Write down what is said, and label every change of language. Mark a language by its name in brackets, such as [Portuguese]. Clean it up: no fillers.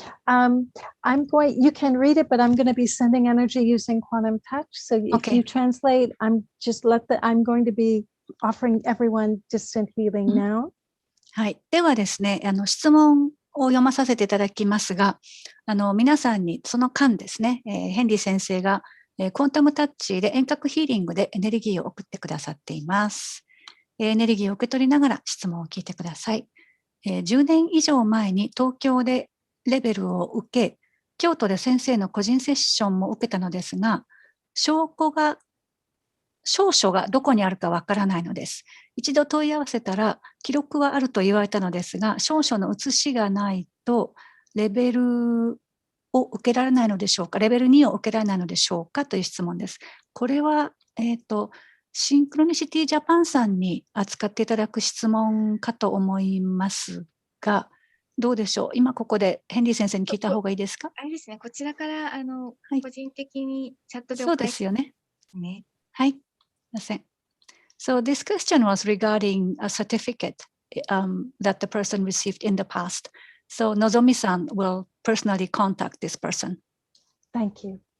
[English] You can read it, but I'm going to be sending energy using quantum touch. So if you translate, I'm going to be offering everyone distant healing now. [Japanese] はい。ではですね、質問を読まさせていただきますが、皆さんにその間ですね、ヘンリー先生が、クォンタムタッチで遠隔ヒーリングでエネルギーを送ってくださっています。エネルギーを受け取りながら質問を聞いてください。10年以上前に東京でレベルを受け、京都で先生の個人セッションも受けたのですが、証書がどこにあるかわからないのです。一度問い合わせたら、記録はあると言われたのですが、証書の写しがないと、レベルを受けられないのでしょうか、レベル2を受けられないのでしょうかという質問です。これは、シンクロニシティジャパンさんに扱っていただく質問かと思いますが、どうでしょう。今ここでヘンリー先生に聞いた方がいいですか？あれですね、こちらから個人的にチャットでそうですよね。ね。はい。すみません。 [English] So this question was regarding a certificate that the person received in the past. So Nozomi-san will personally contact this person. Thank you.